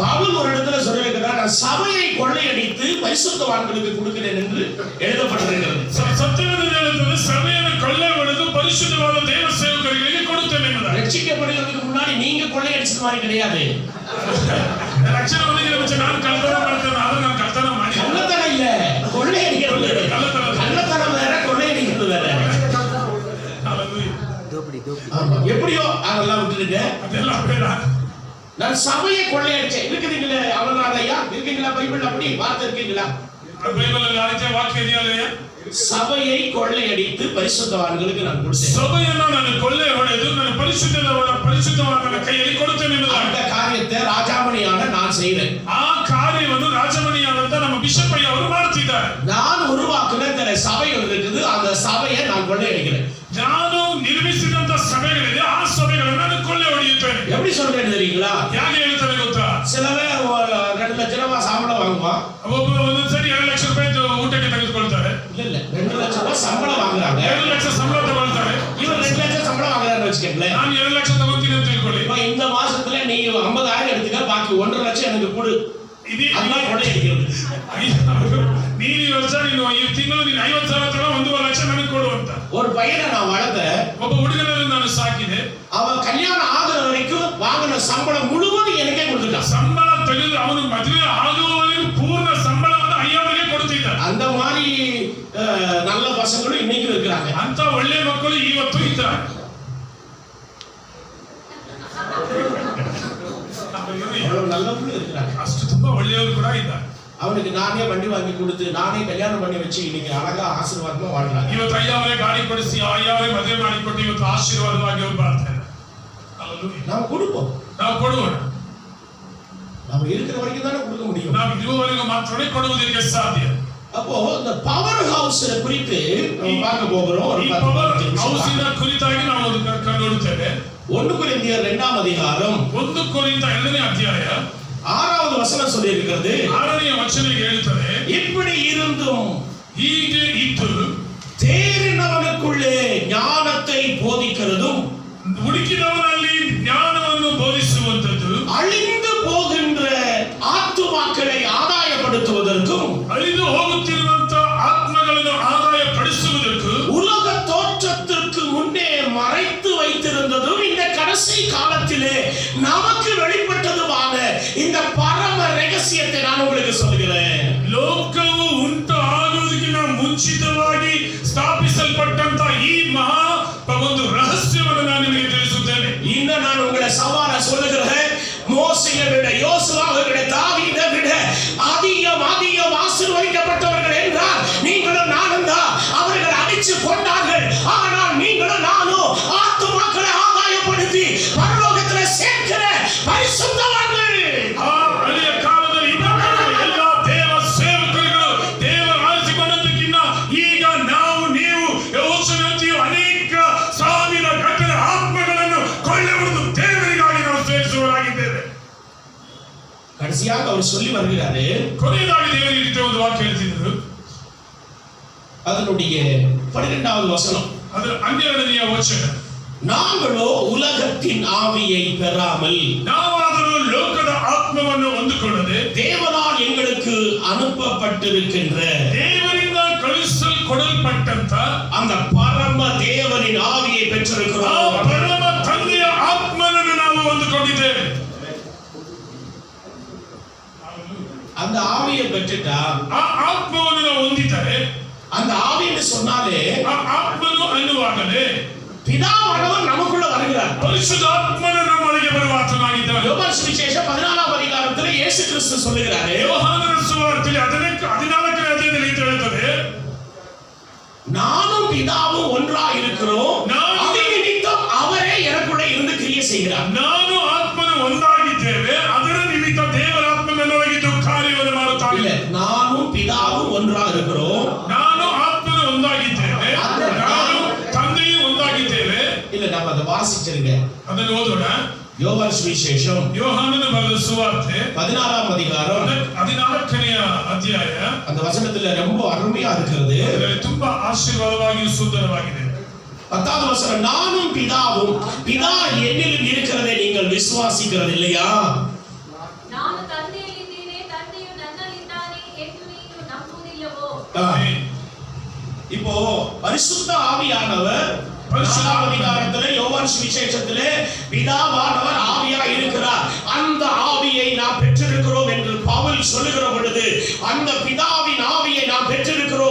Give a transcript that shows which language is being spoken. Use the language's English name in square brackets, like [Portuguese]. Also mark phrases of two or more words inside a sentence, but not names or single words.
[Tamil] பவுல் ஒரு இடத்துல சொல்லியிருக்கிறார், நான் சபையை கொள்ளையடித்து பரிசுத்தவான்களுக்கு கொடுக்கிறேன் என்று எழுதப்பட்டிருக்கிறது. [Kannada] ಸತ್ಯವೇದ ಹೇಳುತ್ತದೆ, ಸಭೆಯನ್ನು ಕೊಳ್ಳೆ ಹೊಡೆದು ಪರಿಶುದ್ಧವಾದ ದೇವ ಸೇವಕರಿಗೆ ಕೊಡುತ್ತೇನೆ ಎಂಬುದಾಗಿ. [Tamil] ரட்சிக்கப்படுகிறதுக்கு முன்னாடி நீங்க கொள்ளையடிச்சது மாதிரி கிடையாது. [Kannada] ರಕ್ಷಣೆ ಹೊಂದಿದ ಮುಂಚೆ ನಾನು ಕಳ್ಳತನ ಮಾಡ್ತೇನೆ, ಆದ್ರೆ ನಾನು ಕಳ್ಳತನ ಮಾಡಿ. [Tamil] கள்ளத்தனம் இல்ல, கொள்ளையடிக்கிறது. கள்ளத்தனம் வேற, கொள்ளையடிக்கிறது வேற. எப்படியோ அதெல்லாம் விட்டுருங்க, அதெல்லாம் ಬೇಡ. நான் சபையை கொள்ளையடிச்சேன். இருக்கிறீங்களே அவனாதையா, இருக்கீங்களா? பைபிள் அப்படி வார்த்தை இருக்கீங்களா? [Kannada] ಬೈಬಲಲ್ಲಿ ಆ ರೀತಿಯ ವಾಕ್ಯ ಇದೆಯಲ್ಲ, [Tamil] சபையை கொள்ளையடித்து பரிசுத்தவான்களுக்கு நான் கொடுத்தேன். [Kannada] ಸಭೆಯನ್ನು ನಾನು ಕೊಳ್ಳೆ ಹೊಡೆದು ನಾನು ಪರಿಶುದ್ಧವಾದ ಕೈಯಲ್ಲಿ ಕೊಡುತ್ತೇನೆ ಎಂಬುದಾಗಿ. [Tamil] அந்த காரியத்தை ராஜாமணியான நான் செய்றேன். [Kannada] ಆ ಕಾರ್ಯವನ್ನು ರಾಜಮಣಿಯಾದಂತ ನಮ್ಮ ಬಿಷಪ್ ಅಯ್ಯ ಅವರು ಮಾಡುತ್ತಿದ್ದಾರೆ. [Tamil] நான் உருவாக்குன இந்த சபைகள் இருக்குது, அந்த சபையை நான் கொள்ளையடிக்கிறேன். [Kannada] ನಾನು ನಿರ್ಮಿಸಿದಂತ ಸಭೆಗಳಿದೆ, ಆ ಸಭೆಗಳನ್ನು ನಾನು ಕೊಳ್ಳೆ ಹೊಡೆಯುತ್ತೇನೆ. [Tamil] எப்படி சொல்றேன்னு தெரியுங்களா? [Kannada] ಹೇಗೆ ಹೇಳ್ತಾರೆ ಗೊತ್ತಾ? [Tamil] சிலவே 2 லட்சம் ரூபாய் சம்பளம் வாங்குவான். [Kannada] ಒಬ್ಬ ಒಂದೊಂದ್ಸರಿ 2 ಲಕ್ಷ ರೂಪಾಯಿ ಊಟಕ್ಕೆ ತೆಗೆದುಕೊಳ್ತಾರೆ. [Tamil] இல்ல 2 ಲಕ್ಷ ரூபாய் சம்பளம் வாங்குறாங்க. [Kannada] 2 ಲಕ್ಷ ಸಂಬಳ ತಗೊಳ್ತಾರೆ. [Tamil] இவன் 2 ಲಕ್ಷ சம்பளம் வாங்குறான்னு வச்சுக்கங்களேன். [Kannada] ನಾನು 2 ಲಕ್ಷ ತಗೋತೀನಿ ಅಂತ ತಿಳ್ಕೊಳ್ಳಿ. [Tamil] இந்த மாசத்துல நீ 50,000 எடுத்துக்க, பாக்கி 1.5 லட்சம் எனக்கு கொடு. அதான் கொள்ளையடிக்கிறது. [Kannada] ನೀನು ಈ ವರ್ಷ ನೀನು ಈ ತಿಂಗಳು ನೀನು 50,000 ತಗೋ, 1.5 ಲಕ್ಷ ನನಗೆ ಕೊಡು ಅಂತ. [Tamil] ஒரு பையனை நான் வளர்த்தேன், [Kannada] ಒಬ್ಬ ಹುಡುಗನನ್ನು ನಾನು ಸಾಕಿದೆ. [Tamil] அவன் கல்யாணம் ஆகுற வரைக்கும் வாங்கின சம்பளம் முழுவதும் எனக்கே கொடுத்துட்டான். [Kannada] ಸಂಬಳ ತೆಗೆದು ಅವನು ಮದುವೆ ಆಗುವವರೆಗೂ ಪೂರ್ಣ ಸಂಬಳವನ್ನು ಅಯ್ಯವರಿಗೆ ಕೊಡುತ್ತಿದ್ದ. [Tamil] அந்த மாதிரி நல்ல பசங்களும் இன்னைக்கு இருக்கிறாங்க. [Kannada] ಅಂತ ಒಳ್ಳೆ ಮಕ್ಕಳು ಇವತ್ತು ಇದ್ದಾರೆ. [Tamil] நல்லவங்களும் இருக்கிறாங்க. [Kannada] ಅಷ್ಟು ತುಂಬಾ ಒಳ್ಳೆಯವರು ಕೂಡ ಇದ್ದಾರೆ. [Tamil] அவனுக்கு நானே வண்டி வாங்கி கொடுத்து நானே கல்யாணம் பண்ணி வச்சு இன்னைக்கு அழகா ஆசீர்வாதமா வாழ்றாங்க. [Kannada] ಇವತ್ತು ಅಯ್ಯವರೇ ಗಾಡಿ ಕೊಡಿಸಿ ಅಯ್ಯವರೇ ಮದುವೆ ಮಾಡಿಕೊಟ್ಟು ಇವತ್ತು ಆಶೀರ್ವಾದವಾಗಿ ಅವರು ಬಾಳ್ತಾರೆ. [Tamil] நாம கொடுப்போம், [Kannada] ನಾವು ಕೊಡುவோಣ. [Tamil] நாம இருக்கிற வரைக்கும் தானே கொடுக்க முடியும். [Kannada] ನಾವು ಇರುವವರೆಗೂ ಮಾತ್ರವೇ ಕೊಡುವುದಕ್ಕೆ ಸಾಧ್ಯ. [Tamil] அப்போ இந்த பவர் ஹவுஸ் குறித்து பார்க்க போகிறோம். [Kannada] ಈ ಪವರ್ ಹೌಸಿನ ಕುರಿತಾಗಿ ನಾವು ನೋಡುತ್ತೇವೆ. [Tamil] 1 கொரிந்தியர் 2ஆம் அதிகாரம் [Kannada] 1 ಕೊರಿಂಥ 2ನೇ ಅಧ್ಯಾಯ [Tamil] 6வது வசனம் சொல்லி இருக்கிறது. [Kannada] 6ನೇ ವಚನ ಹೇಳುತ್ತದೆ, [Tamil] இப்படி இருந்தும் [Kannada] ಹೀಗೆ ಇದ್ದು [Tamil] தேறினவனுக்குள்ளே ஞானத்தை போதிக்கிறதும் [Kannada] ಹುಡುಕಿದವನಲ್ಲಿ ಜ್ಞಾನವನ್ನು ಬೋಧಿಸುವಂತದ್ದು, [Tamil] அழிந்து போகின்ற ஆத்துமாக்களை ஆதாயப்படுத்துவதற்கும் [Kannada] ಅಳಿದು ಹೋಗುತ್ತಿರುವಂತ ಆತ್ಮಗಳನ್ನು ಆದಾಯ ಪಡಿಸುವುದಕ್ಕೂ, [Tamil] உலக தோற்றத்திற்கு முன்னே மறைத்து வைத்திருந்ததும் இந்த கடைசி காலத்திலே நமக்கு வெளிப்பட்டதுமான இந்த பரம ரகசியத்தை நான் உங்களுக்கு சொல்கிறேன். ಲೋಕವು ಉಂಟು ಆಗುವುದಕ್ಕಿಂತ ಮುಂಚಿತವಾಗಿ ಸ್ಥಾಪಿಸಲ್ಪಟ್ಟಂತ ಈ ಮಹಾ ಒಂದು ರಹಸ್ಯವನ್ನು ನಾನು ನಿಮಗೆ ತಿಳಿಸುತ್ತೇನೆ. இன்னும் நான் உங்களை சவால சொல்லுகிறேன், மோசேயை விட, யோசுவாவை விட, தாவீதை விட அதிகம் ஆசீர்வதிக்கப்பட்டவர்கள் என்றால் நீங்களும் நானும் தான். அவர்கள் அடிச்சு கொண்டார்கள், ஆனால் நீங்களும் நானும் ஆத்துமாக்களை ஆதாயப்படுத்தி பரலோகத்திலே சேர்க்கிற பரிசுத்தவான்கள். [Kannada] ಆ ಹಳೆಯ ಕಾಲದಲ್ಲಿ ಎಲ್ಲ ದೇವ ಸೇವಕರುಗಳು ದೇವರ ಆರಿಸಿಕೊಂಡದ್ದಕ್ಕಿಂತ ಈಗ ನಾವು ನೀವು ಯೋಚನೆಯು ಅನೇಕ ಸಾವಿರ ಗಟ್ಟಲೆ ಆತ್ಮಗಳನ್ನು ಕೊಳ್ಳೆ ಹೊಡೆದು ದೇವರಿಗಾಗಿ ನಾವು ಸೇರಿಸುವವರಾಗಿದ್ದೇವೆ. [Tamil] கடைசியாக அவர் சொல்லி வருகிறாரு, [Kannada] ಕೊನೆಯದಾಗಿ ದೇವರಿಗೆ ಒಂದು ವಾಕ್ಯ ಹೇಳ್ತಿದ್ರು. [Tamil] அதனுடைய 12வது வசனம், [Kannada] ಅದರ 12ನೇ ವಚನ, [Tamil] நாங்களோ உலகத்தின் ஆவியை பெறாமல் [Kannada] ನಾವಾದರೂ ಲೋಕದ ಆತ್ಮವನ್ನು ಹೊಂದಿಕೊಳ್ಳದೆ [Tamil] தேவனால் எங்களுக்கு அனுப்பப்பட்டிருக்கின்ற [Kannada] ದೇವರಿಂದ ಕಳುಹಿಸಲ್ಪಡಲ್ಪಟ್ಟಂತ [Tamil] அந்த பரம தேவனின் ஆவியை [Kannada] ಆ [Tamil] பெற்றிருக்கிறோம். [Kannada] ಪರಮ ತಂದೆಯ ಆತ್ಮನನ್ನು ನಾವು ಹೊಂದಿಕೊಂಡಿದ್ದೇವೆ. [Tamil] அந்த ஆவியை பெற்றுட்டா, [Kannada] ಆ ಆತ್ಮವನ್ನು ನಾವು ಹೊಂದಿದ್ದಾರೆ. [Tamil] அந்த ஆவின்னு சொன்னாலே [Kannada] ಆ ಆತ್ಮನು ಅನ್ನುವಾಗಲೇ [Tamil] பிதாவானவர் நமக்குள்ள வருகிறார். [Kannada] ಪರಿಶುದ್ಧಾತ್ಮನು ನಮ್ಮೊಳಗೆ ಬರುವ ಆತನಾಗಿದ್ದಾನೆ. [Tamil] யோவான் சுவிசேஷம் 14ஆம் அதிகாரத்தில் இயேசு கிறிஸ்து சொல்லுகிறாரு, [Kannada] ಯೋಹಾನನ ಸುವಾರ್ತೆಯಲ್ಲಿ 14ನೇ ಅಧ್ಯಾಯದಲ್ಲಿ ಇದು ಹೇಳುತ್ತದೆ, [Tamil] நானும் பிதாவும் ஒன்றாய் இருக்கிறோம், அது நிமித்தம் அவரே எனக்குள்ளே இருந்து கிரியை செய்கிறார். [Kannada] ನಾನು ಆತ್ಮನು ಒಂದಾಗಿದ್ದೇವೆ, ಅದರ ನಿಮಿತ್ತ ದೇವರ ಆತ್ಮ ನನ್ನೊಳಗಿದ್ದು ಕಾರ್ಯವನ್ನು ಮಾಡುತ್ತಾನೆ. [Tamil] இல்ல, நானும் பிதாவும் ஒன்றாய் இருக்கிறோம், [Kannada] ನಾನು ಆತ್ಮನು ಒಂದಾಗಿದ್ದೇವೆ, ನಾನು ತಂದೆಯೂ ಒಂದಾಗಿದ್ದೇವೆ. [Tamil] இல்ல நம்ம அதை வாசிச்சிருங்க. [Kannada] ಅದನ್ನು ಓದೋಣ. [Tamil] யோவான் சுவிசேஷம் [Kannada] ಯೋಹಾನನ ಬರೆದ ಸುವಾರ್ತೆ [Tamil] 14ஆம் அதிகாரம் [Kannada] 14ನೇ ಅಧ್ಯಾಯ. [Tamil] அந்த வசனத்துல ரொம்ப அருமையா இருக்கிறது. [Kannada] ಅದರಲ್ಲಿ ತುಂಬಾ ಆಶೀರ್ವಾದವಾಗಿಯೂ ಸುಂದರವಾಗಿದೆ. [Tamil] 10வது வசனம், நானும் பிதாவும் பிதா என்னிலும் இருக்கிறதை நீங்கள் விசுவாசிக்கிறது இல்லையா? [Kannada] ನಾನು ತಂದೆಯಲ್ಲಿದ್ದೇನೆ, ತಂದೆಯು ನನ್ನಲ್ಲಿದ್ದಾನೆ ಎಂದು ನೀನು ನಂಬುವುದಿಲ್ಲವೋ? [Tamil] இப்போ பரிசுத்த ஆவியானவர் 4ஆம் அதிகாரத்திலே யோவான் சுவிசேஷத்திலே பிதாவானவர் ஆவியா இருக்கிறார், அந்த ஆவியை நாம் பெற்றிருக்கிறோம் என்று பவுல் சொல்லுகிற பொழுது, அந்த பிதாவின் ஆவியை நாம் பெற்றிருக்கிறோம்.